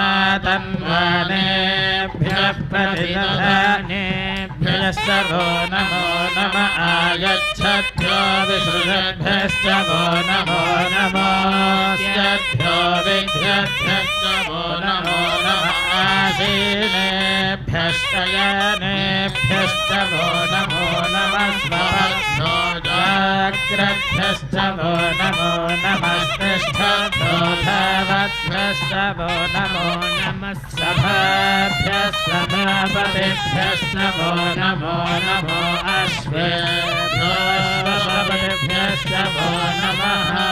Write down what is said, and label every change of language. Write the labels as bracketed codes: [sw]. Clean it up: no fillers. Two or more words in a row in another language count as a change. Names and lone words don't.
[sa] ఆతన్వానేభ్యః ప్రతిదధానేభ్యశ్చ వో నమో నమ ఆయచ్చభ్యో విసృజద్భ్యశ్చ వో నమో నమోస్యభ్యో విఘ్నభ్యశ్చ వో నమో నమ ఆసీనేభ్యశ్చ యానేభ్యశ్చ వో నమో నమ స్వభ్యో वज्रभ्यश्च वो नमो नमस्तिष्ठभ्यो धावद्भ्यश्च वो नमो नमः सभाभ्यः सभापतिभ्यश्च वो नमो नमो अश्वेभ्यो अश्वपतिभ्यश्च वो नमः